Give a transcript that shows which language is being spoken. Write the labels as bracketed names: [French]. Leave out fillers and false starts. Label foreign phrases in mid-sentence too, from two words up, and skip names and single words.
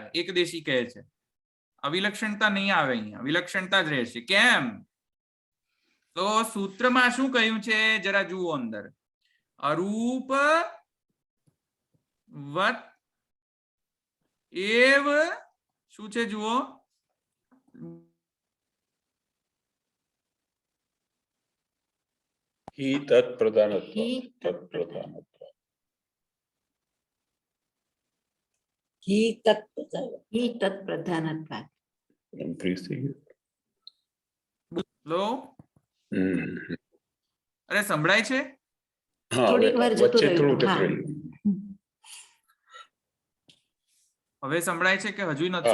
[Gujarati] એકદેશી કહે છે અવિલક્ષણતા નહીં આવે, અહીંયા વિલક્ષણતા જ રહેશે. કેમ? તો સૂત્રમાં શું કહ્યું છે જરા જુઓ અંદર. [Sanskrit] अरूप वत एव [Gujarati] શું છે જુઓ. [Sanskrit] हि तत्प्रधानत्वात्. हि तत्प्रधानत्वात्. हि તત્પ્રધાન. हि તત્પ્રધાનત્વાत्. [Gujarati] Increase થઈ ગયું. લો, હમ. અરે સંભળાય છે? હા, થોડીક વાર જતું વચ્ચે રહ્યું. થોડું હા. ટકરાયું. હવે સંભળાય છે કે હજુ નથી